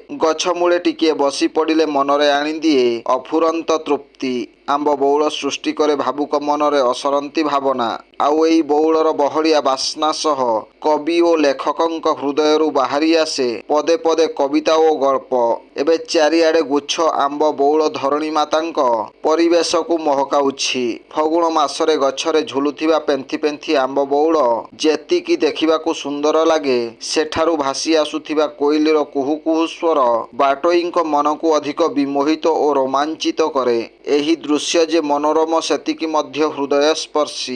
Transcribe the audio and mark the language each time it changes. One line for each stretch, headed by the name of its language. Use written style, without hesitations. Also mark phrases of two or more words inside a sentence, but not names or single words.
Odia: ଗଛ ମୂଳେ ଟିକିଏ ବସି ପଡ଼ିଲେ ମନରେ ଆଣିଦିଏ ଅଫୁରନ୍ତ ତୃପ୍ତି। ଆମ୍ବ ବଉଳ ସୃଷ୍ଟି କରେ ଭାବୁକ ମନରେ ଅସରନ୍ତି ଭାବନା। ଆଉ ଏଇ ବଉଳର ବହଳିଆ ବାସ୍ନା ସହ କବି ଓ ଲେଖକଙ୍କ ହୃଦୟରୁ ବାହାରି ଆସେ ପଦେ ପଦେ କବିତା ଓ ଗଳ୍ପ। ଏବେ ଚାରିଆଡ଼େ ଗୁଚ୍ଛ ଆମ୍ବ ବଉଳ ଧରଣୀ ମାତାଙ୍କ ପରିବେଶକୁ ମହକାଉଛି। ଫଗୁଣ ମାସରେ ଗଛରେ ଝୁଲୁଥିବା ପେନ୍ଥି ପେନ୍ଥି ଆମ୍ବ ବଉଳ ଯେତିକି ଦେଖିବାକୁ ସୁନ୍ଦର ଲାଗେ, ସେଠାରୁ ଭାସି ଆସୁଥିବା କୋଇଲିର କୁହୁ କୁହୁ ସ୍ୱର ବାଟୋଇଙ୍କ ମନକୁ ଅଧିକ ବିମୋହିତ ଓ ରୋମାଞ୍ଚିତ କରେ। ଏହି ଦୃଶ୍ୟ ଯେ ମନୋରମ ସେତିକି ମଧ୍ୟ ହୃଦୟସ୍ପର୍ଶୀ।